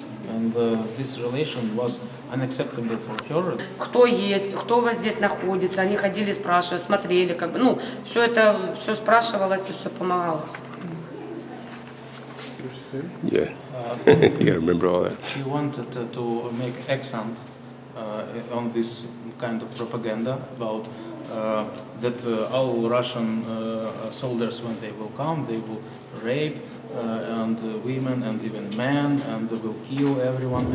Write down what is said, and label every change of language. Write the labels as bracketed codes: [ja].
[en] And this relation was unacceptable for her. [ru] Кто есть, кто у вас здесь находится, они ходили, спрашивали, смотрели, как бы, ну, все спрашивалось и все помогалось. [en] Yeah, you gotta remember all that. She wanted to make accent on this kind of propaganda about that all Russian soldiers, when they will come, they will rape and women and even men, and they will kill everyone.